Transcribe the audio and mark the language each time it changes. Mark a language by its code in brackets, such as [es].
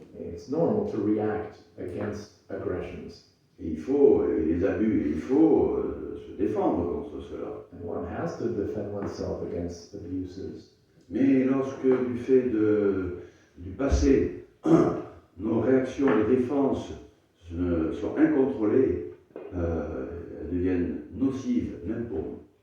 [en] It's normal to react against aggressions, [fr] Et les abus, et il faut se défendre contre cela. [en] and one has to defend oneself against abuses. [fr] Mais lorsque du fait du passé, nos réactions de défense sont incontrôlées, elles deviennent nocives, même pour nous.